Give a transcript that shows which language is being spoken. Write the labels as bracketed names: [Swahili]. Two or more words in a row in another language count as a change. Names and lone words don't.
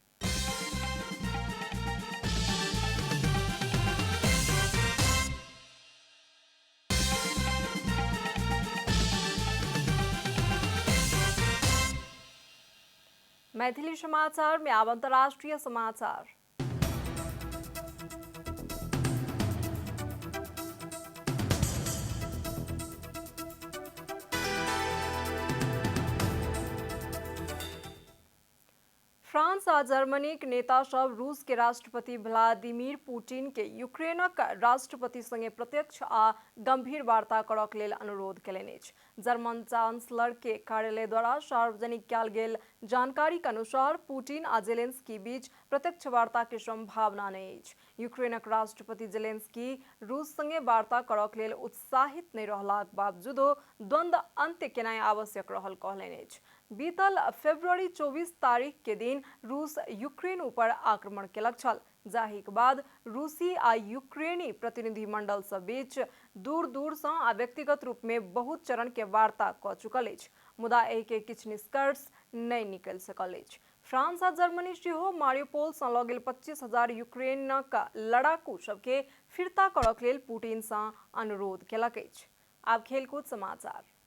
[Maithili] मैथिली समाचार में अब अंतर्राष्ट्रीय समाचार। फ्रांस आ जर्मनी के नेता सब रूस के राष्ट्रपति व्लादिमीर पुतिन के यूक्रेनक राष्ट्रपति संगे प्रत्यक्ष आ गंभीर वार्ता करक लेल अनुरोध केलनि अछि। जर्मन चांसलर के कार्यालय द्वारा सार्वजनिक कयल गेल जानकारी के अनुसार पुतिन आ जेलेंस्की बीच प्रत्यक्ष वार्ता के संभावना नहीं अछि। यूक्रेनक राष्ट्रपति जेलेंस्की रूस संगे वार्ता करक लेल उत्साहित नहीं रहलाक बावजूदो द्वंद्व अंत्य केनाई आवश्यक रहल कहलनि अछि। बीतल फरवरी 24 तारीख के दिन रूस यूक्रेन ऊपर आक्रमण केलक छल, जाहि के बाद रूसी आ यूक्रेनी प्रतिनिधि मंडल सब बीच दूर दूर से आ व्यक्तिगत रूप में बहुत चरण के वार्ता क चुकल अछि, मुदा एहि के किछु निष्कर्ष नहीं निकल सकल अछि। फ्रांस आ जर्मनी सेहो मारियोपोल से लऽ गेल 25,000 यूक्रेनक लड़ाकू सबके फिरता करक लेल पुतिन से अनुरोध केलक अछि। आब खेलकूद समाचार।